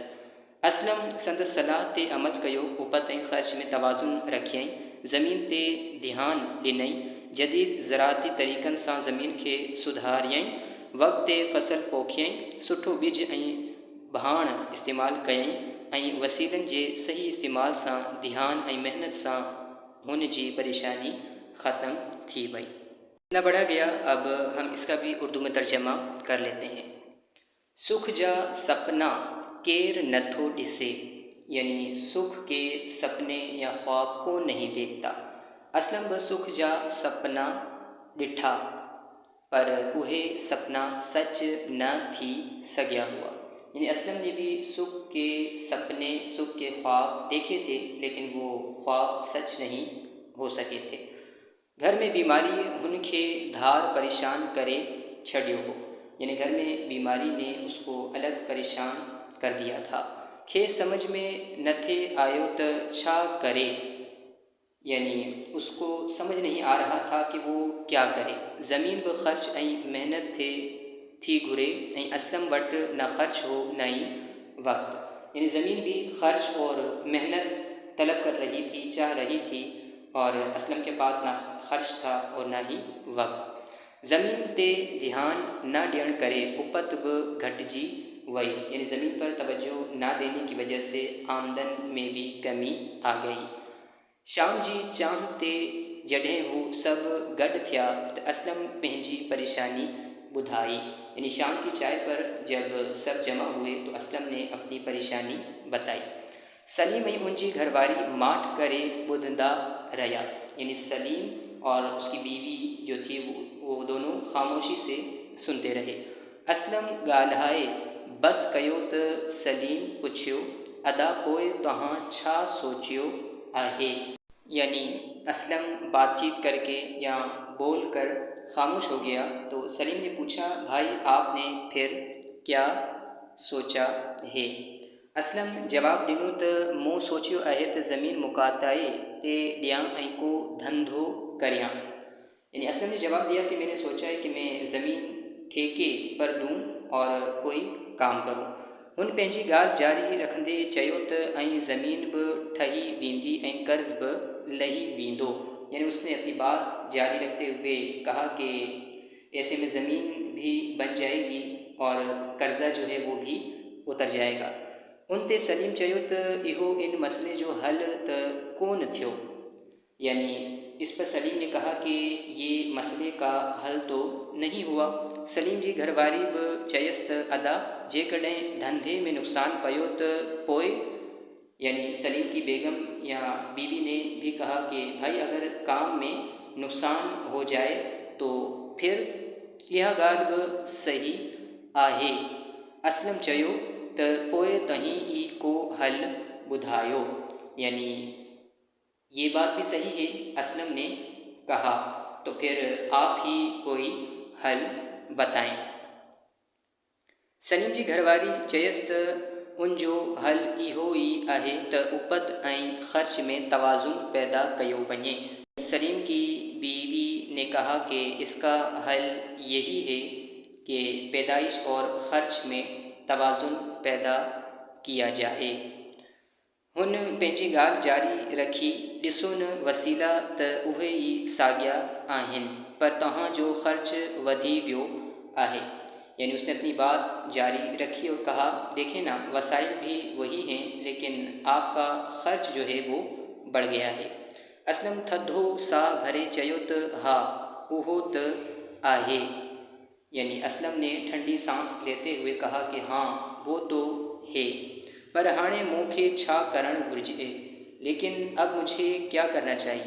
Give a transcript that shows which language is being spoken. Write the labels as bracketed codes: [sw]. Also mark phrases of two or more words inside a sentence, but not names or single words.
[sd] असलम संदसि सलाह ते अमल कयो। उपत ऐं ख़र्च में तवाज़ुन रखियईं, ज़मीन ते ध्यानु ॾिनई, जदीद ज़राती तरीक़नि सां ज़मीन खे सुधारियईं, वक़्त ते फ़सुलु पोखियईं, सुठो ॿिज ऐं भाण इस्तेमालु कयईं ऐं वसीलनि जे सही इस्तेमाल सां ध्यानु ऐं महिनत सां हुन जी परेशानी ख़त्म थी वई। [ur] اتنا بڑھا گیا، اب ہم اس کا بھی اردو میں ترجمہ کر لیتے ہیں. [sd] सुख जा सपना केर नथो ॾिसे, [ur] یعنی سکھ کے سپنے یا خواب کو نہیں دیکھتا. [sd] असलम बि सुख जा सपना ॾिठा पर उहे सपना सच न थी सघिया हुआ, [ur] یعنی اسلم نے بھی سکھ کے سپنے سکھ کے خواب دیکھے تھے لیکن وہ خواب سچ نہیں ہو سکے تھے. [sd] घर में बीमारी हुनखे धार परेशान करे छॾियो हो, [ur] یعنی گھر میں بیماری نے اس کو الگ پریشان کر دیا تھا. [sd] खेसि समझ में न थे आयो त छा करे, [ur] یعنی اس کو سمجھ نہیں آ رہا تھا کہ وہ کیا کرے. [sd] ज़मीन बि ख़र्च ऐं महिनत थी घुरे ऐं असलम वटि न ख़र्च हो न ई वक़्तु, [ur] یعنی زمین بھی خرچ اور محنت طلب کر رہی تھی، چاہ رہی تھی، اور اسلم کے پاس نہ خرچ تھا اور نہ ہی وقت. [sd] ज़मीन ते ध्यान ना ॾियण करे उपत बि घटिजी वई, [ur] یعنی زمین پر توجہ نہ دینے کی وجہ سے آمدن میں بھی کمی آ گئی. [sd] शाम जी चांह ते जॾहिं हू सभु गॾु थिया त असलम पंहिंजी परेशानी ॿुधाई, [ur] یعنی شام کی چائے پر جب سب جمع ہوئے تو اسلم نے اپنی پریشانی بتائی. [sd] सलीम ऐं उनजी घरवारी माठ करे ॿुधंदा रहिया, [ur] یعنی سلیم اور اس کی بیوی جو تھی وہ دونوں خاموشی سے سنتے رہے. [sd] असलम ॻाल्हाए बस कयो त सलीम पुछियो, अदा पोइ तव्हां छा सोचियो आहे? [ur] یعنی اسلم بات چیت کر کے یا بول کر خاموش ہو گیا تو سلیم نے پوچھا، بھائی آپ نے پھر کیا سوچا ہے? [sd] असलम जवाब ॾिनो त मूं सोचियो आहे त ज़मीन मुकाताए ते ॾियां ऐं को धंधो करियां। [ur] یعنی اسلم نے جواب دیا کہ میں نے سوچا ہے کہ میں زمین ٹھیکے پر دوں اور کوئی کام کروں. [sd] हुन पंहिंजी ॻाल्हि जारी रखंदे चयो त ऐं ज़मीन बि ठही वेंदी ऐं कर्ज़ बि लही वेंदो। [ur] یعنی اس نے اپنی بات جاری رکھتے ہوئے کہا کہ ایسے میں زمین بھی بن جائے گی اور قرضہ جو ہے وہ بھی اتر جائے گا. [sd] उन ते सलीम चयो त इहो इन मसले जो हल त कोन थियो। [ur] یعنی اس پر سلیم نے کہا کہ یہ مسئلے کا حل تو نہیں ہوا. [sd] सलीम जी घरवारी बि चयसि त अदा जेकॾहिं धंधे में नुक़सान पियो त पोइ, [ur] یعنی سلیم کی بیگم یا بیوی نے بھی کہا کہ بھائی اگر کام میں نقصان ہو جائے تو پھر یہ [sd] ॻाल्हि बि सही आहे। असलम चयो त पोइ तव्हीं ई को हल ॿुधायो, [ur] یعنی یہ بات بھی صحیح ہے، اسلم نے کہا، تو پھر آپ ہی کوئی حل بتائیں. [sd] सलीम जी घरवारी चयसि त उन जो हल इहो ई आहे त उपत ऐं ख़र्च में तवाज़ुन पैदा कयो वञे। [ur] سلیم کی بیوی نے کہا کہ اس کا حل یہی ہے کہ پیدائش اور خرچ میں توازن پیدا کیا جائے. [sd] हुन पंहिंजी ॻाल्हि जारी रखी, ॾिसो न वसीला त उहे ई साॻिया आहिनि पर तव्हांजो ख़र्च वधी वियो आहे। [ur] یعنی اس نے اپنی بات جاری رکھی اور کہا، دیکھیں نا وسائل بھی وہی ہیں لیکن آپ کا خرچ جو ہے وہ بڑھ گیا ہے. [sd] असलम थधो साह भरे चयो त हा उहो त आहे। [ur] یعنی اسلم نے ٹھنڈی سانس لیتے ہوئے کہا کہ ہاں وہ تو ہے, [sd] पर हाणे मूंखे छा करणु घुरिजे, [ur] لیکن اب مجھے کیا کرنا چاہیے?